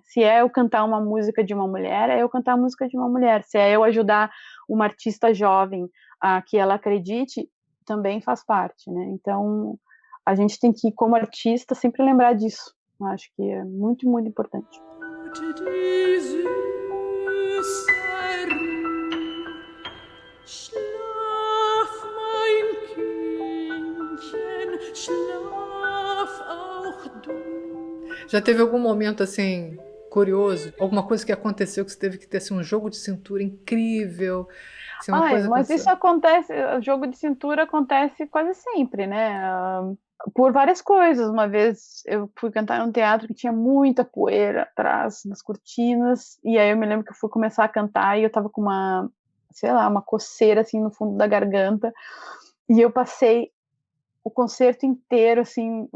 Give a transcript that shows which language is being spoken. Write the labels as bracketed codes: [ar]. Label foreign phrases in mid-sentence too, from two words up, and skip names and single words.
[pt] Se é eu cantar uma música de uma mulher, é eu cantar a música de uma mulher. Se é eu ajudar uma artista jovem a que ela acredite, também faz parte, né? Então, a gente tem que, como artista, sempre lembrar disso. Eu acho que é muito, muito importante. [de] Schlaf, mein Kindchen, schlaf auch du. [pt] Já teve algum momento assim curioso? Alguma coisa que aconteceu que você teve que ter assim, um jogo de cintura incrível? Assim, uma coisa mas isso acontece, o jogo de cintura acontece quase sempre, né? Por várias coisas. Uma vez eu fui cantar num teatro que tinha muita poeira atrás nas cortinas, e aí eu me lembro que eu fui começar a cantar e eu tava com uma, sei lá, uma coceira assim no fundo da garganta, e eu passei o concerto inteiro assim.